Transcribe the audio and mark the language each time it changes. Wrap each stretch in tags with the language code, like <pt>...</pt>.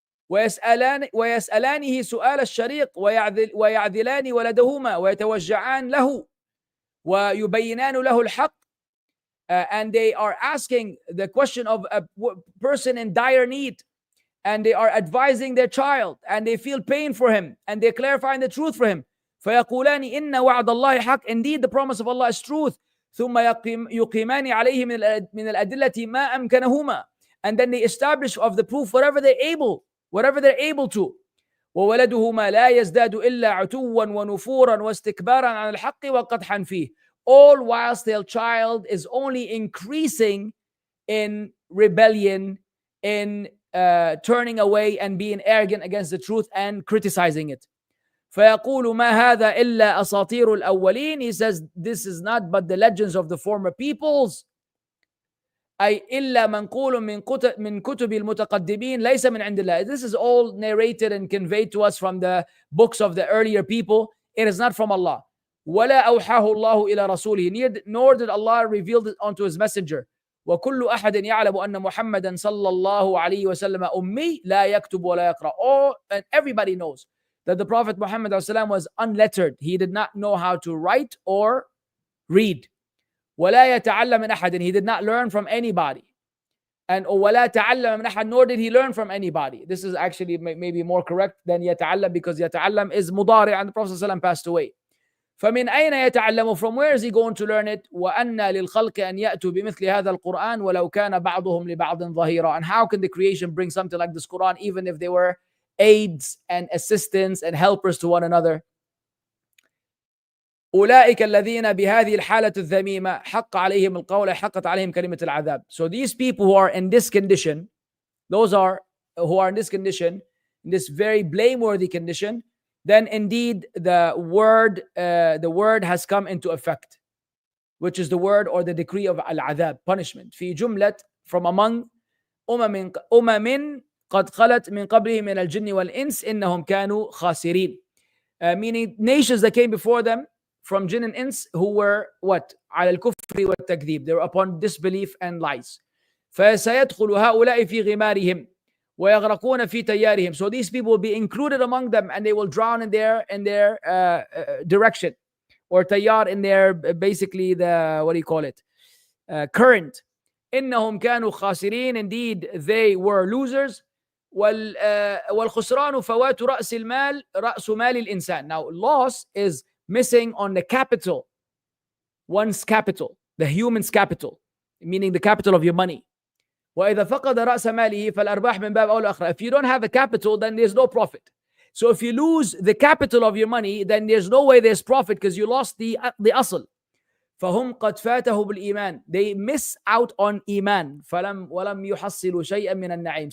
<ar>ويسألانه سؤال الشريق ويعذلان ولدهما ويتوجعان له ويبينان له الحق,</ar> <en>and they are asking the question of a person in dire need, and they are advising their child, and they feel pain for him, and they're clarifying the truth for him.</en> <ar>فيقولان إن وعد الله حق,</ar> <en>indeed the promise of Allah is truth.</en> <ar>ثم يقيمان عليه من الأدلة ما أمكنهما,</ar> <en>and then they establish of the proof whatever they're able to.</en> <ar>وولدهما لا يزداد إلا عتوا ونفورا واستكبارا عن الحق وقدحا فيه,</ar> <en>all whilst their child is only increasing in rebellion, in turning away and being arrogant against the truth and criticizing it.</en> <ar>فيقول ما هذا إلا أساطير الأولين.</ar> <en>He says, this is not but the legends of the former peoples.</en> <ar>أي إلا منقول من كتب المتقدمين ليس من عند الله.</ar> <en>This is all narrated and conveyed to us from the books of the earlier people. It is not from Allah.</en> <ar>ولا أوحاه الله إلى رسوله,</ar> <en>nor did Allah reveal it unto his messenger.</en> <ar>وكل أحد يعلم أن محمدا صلى الله عليه وسلم أمي لا يكتب ولا يقرأ.</ar> <en>All and everybody knows that the Prophet Muhammad was unlettered. He did not know how to write or read.</en> <ar>ولا يتعلم من أحد.</ar> <en>He did not learn from anybody. And</en> <ar>ولا تعلم من أحد,</ar> <en>nor did he learn from anybody. This is actually maybe more correct than يتعلم, because يتعلم is مضارع and the Prophet ﷺ passed away.</en> <ar>فمن أين يتعلم?</ar> <en>From where is he going to learn it?</en> <ar>وأن للخلق أن يأتوا بمثل هذا القرآن ولو كان بعضهم لبعض ظهيرا.</ar> <en>And how can the creation bring something like this Quran even if they were aids and assistants and helpers to one another?</en> <ar>أولئك الذين بهذه الحالة الذميمة حق عليهم القول حقت عليهم كلمة العذاب.</ar> <en>So these people who are in this condition, those are who are in this condition, in this very blameworthy condition, then indeed the word has come into effect, which is the word or the decree of al-adhab, punishment.</en> <ar>في جملة,</ar> <en>from among</en> <ar>أمم قد خلت من قبلهم من الجن والإنس إنهم كانوا خاسرين.</ar> <en>Meaning nations that came before them from jinn and ins who were what?</en> <ar>على الكفر والتكذيب.</ar> <en>They were upon disbelief and lies.</en> <ar>فسيدخل هؤلاء في غمارهم ويغرقون في تيارهم.</ar> <en>So these people will be included among them and they will drown in their direction, or tayyar, in their basically the, what do you call it, current.</en> <ar>إنهم كانوا خاسرين.</ar> <en>Indeed they were losers.</en> <ar>والخسران فوات رأس المال رأس مال الإنسان.</ar> <en>Now loss is missing on the capital, one's capital, the human's capital, meaning the capital of your money.</en> <ar>وإذا فقد رأس ماله فالأرباح من باب أولى أخرى.</ar> <en>If you don't have a capital, then there's no profit. So if you lose the capital of your money, then there's no way there's profit, because you lost the أصل.</en> <ar>فهم قد فاته بالإيمان.</ar> <en>They miss out on iman.</en> <ar>ولم يحصلوا شيئا من النعيم.</ar>